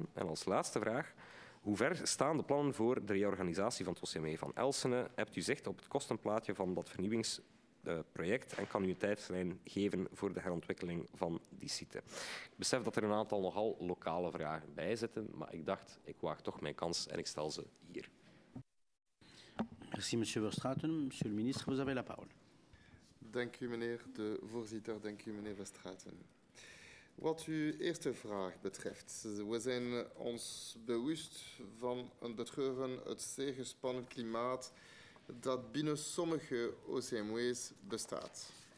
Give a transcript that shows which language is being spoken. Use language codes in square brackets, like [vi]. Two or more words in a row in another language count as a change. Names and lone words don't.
[nl] En als laatste vraag, hoe ver staan de plannen voor de reorganisatie van het OCMW van Elsene? Hebt u zicht op het kostenplaatje van dat vernieuwingsproject en kan u een tijdslijn geven voor de herontwikkeling van die site? Ik besef dat er een aantal nogal lokale vragen bij zitten, maar ik dacht, ik waag toch mijn kans en ik stel ze hier. [fr] Merci, monsieur Verstraeten. Monsieur le ministre, vous avez la parole. [nl] Dank u, meneer de voorzitter. Dank u, meneer Verstraeten. Wat uw eerste vraag betreft, we zijn ons bewust van en betreuren het zeer gespannen klimaat dat binnen sommige OCMW's bestaat.